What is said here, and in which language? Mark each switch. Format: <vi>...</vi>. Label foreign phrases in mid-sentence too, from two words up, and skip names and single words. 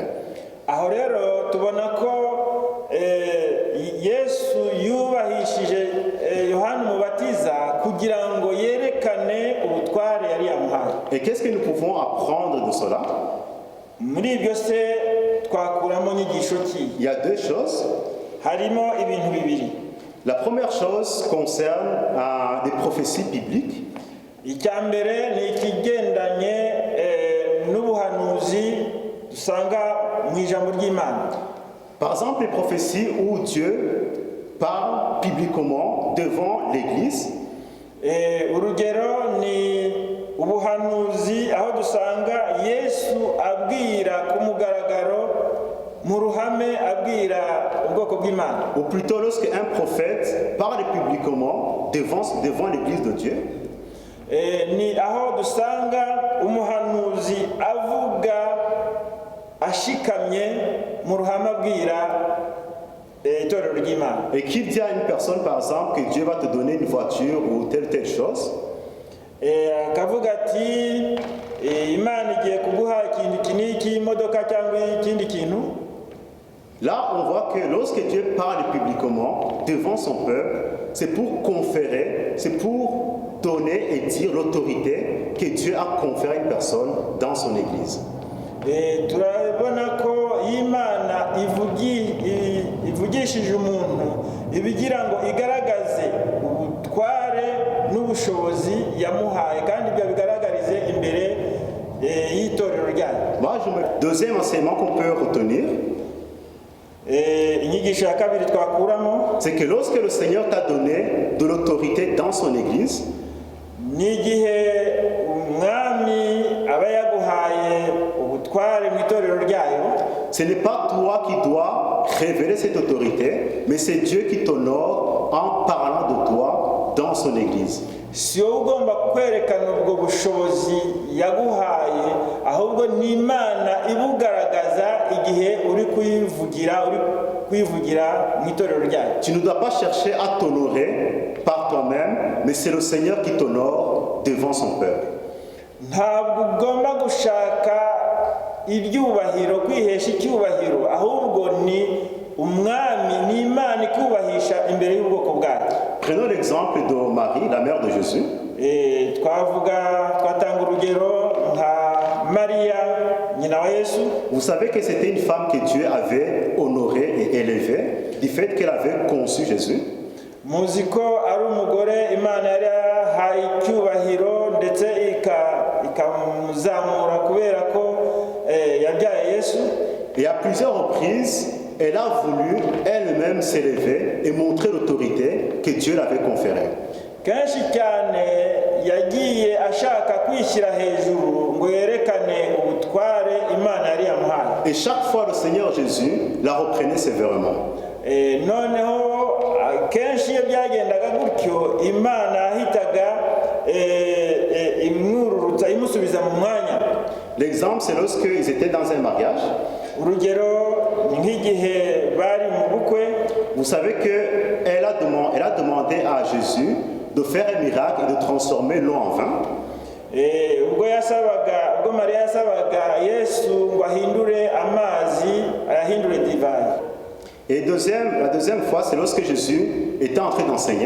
<rw>Aho rero tubona ko Yesu yubahishije Yohana Umubatiza kugira ngo yerekane ubutware yari yamuhaye.</rw> <fr>Et qu'est-ce que nous pouvons apprendre de cela?</fr> <rw>Muri ibyo se twakuramo nyigisho ki?</rw> <fr>Il y a deux choses.</fr> <rw>Harimo ibintu bibiri.</rw> <fr>La première chose concerne des prophéties bibliques.</fr> <rw>Icya mbere ni ikigendanye n'ubuhanuzi dusanga mu ijambo ry'Imana.</rw> <fr>Par exemple, les prophéties où Dieu parle publiquement devant l'Église.</fr> <rw>Urugero ni ubuhanuzi aho dusanga Yesu abwira ku mugaragaro mu ruhame abwira ubwoko bw'Imana.</rw> <fr>Ou plutôt lorsque un prophète parle publiquement devant l'Église de Dieu.</fr> <rw>Ni aho dusanga umuhanuzi avuga ashikamye mu ruhame abwira itorero ry'Imana.</rw> <fr>Et qu'il dit à une personne par exemple que Dieu va te donner une voiture ou telle chose.</fr> <rw>Akavuga ati Imana igiye kuguha ikintu iki n'iki, imodoka cyangwa ikindi kintu.</rw> <fr>Là, on voit que lorsque Dieu parle publiquement devant son peuple, c'est pour conférer, c'est pour donner et dire l'autorité que Dieu a conférée à une personne dans son Église.</fr> <rw>Turabona ko Imana ivugishije umuntu ibigira ngo igaragaze ubutware n'ubushobozi yamuhaye kandi ibyo bigaragarize imbere y'itorero ryayo.</rw> <fr>Deuxième enseignement qu'on peut retenir, c'est que lorsque le Seigneur t'a donné de l'autorité dans son Église, ce n'est pas toi qui dois révéler cette autorité, mais c'est Dieu qui t'honore en parlant de toi dans son Église.</fr> <rw>Si ugomba kwerekana ubwo bushobozi yaguhaye, ahubwo ni Imana ibugaragaza igihe uri kwivugira mu itorero ryayo.</rw> <fr>Tu ne dois pas chercher à t'honorer par toi-même, mais c'est le Seigneur qui t'honore devant son peuple.</fr> <rw>Ntabwo ugomba gushaka ibyubahiro, kwihesha icyubahiro, ahubwo ni umwami, ni Imana ikubahisha imbere y'ubwoko bwayo.</rw> <fr>Prenons l'exemple de Marie, la mère de Jésus.</fr> <rw>Twatanga urugero nka Maria, nyina wa Yesu.</rw> <fr>Vous savez que c'était une femme que Dieu avait honorée et élevée du fait qu'elle avait conçu Jésus.</fr> <rw>Muzi ko ari umugore Imana yari yahaye icyubahiro ndetse ikamuzamura kubera ko yabyaye Yesu.</rw> <fr>Et à plusieurs reprises, elle a voulu elle-même s'élever et montrer l'autorité que Dieu l'avait conférée.</fr> <rw>Kenshi cyane yagiye ashaka kwishyira hejuru ngo yerekane ubutware Imana yari yamuhaye.</rw> <fr>Et chaque fois le Seigneur Jésus la reprenait sévèrement.</fr> <rw>Noneho kenshi iyo byagendaga gutyo Imana ahitaga imwururutsa imusubiza mu mwanya.</rw> <fr>L'exemple, c'est lorsqu'ils étaient dans un mariage. Vous savez qu'elle a demandé à Jésus de faire un miracle et de transformer l'eau en vin. Et la deuxième fois, c'est lorsque Jésus était en train d'enseigner.</fr>